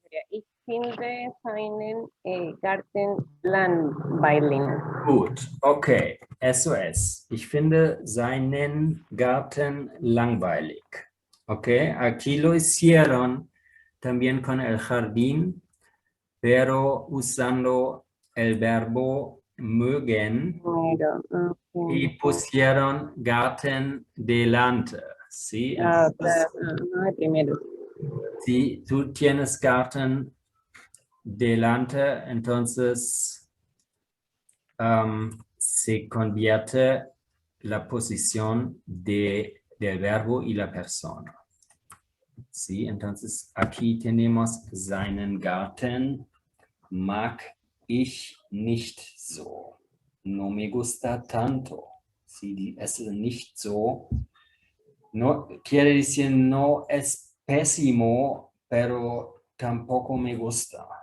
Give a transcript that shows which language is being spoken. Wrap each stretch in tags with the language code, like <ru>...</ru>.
<de>Ich finde seinen Garten langweilig. gut.</de> <es>Okay, eso es.</es> <de>Ich finde seinen Garten langweilig.</de> <es>Okay, aquí lo hicieron también con el jardín, pero usando el verbo mögen Pero, y okay. pusieron Garten delante. ¿Sí? Ah, Entonces, no, de primero. si tú tienes Garten delante, entonces se convierte la posición del verbo y la persona. ¿Sí? Entonces aquí tenemos</es> <de>seinen Garten mag ich nicht so.</de> <es>No me gusta tanto. ¿Sí? Es</es> <de>nicht so.</de> <es>No quiere decir no es pésimo, pero tampoco me gusta.</es>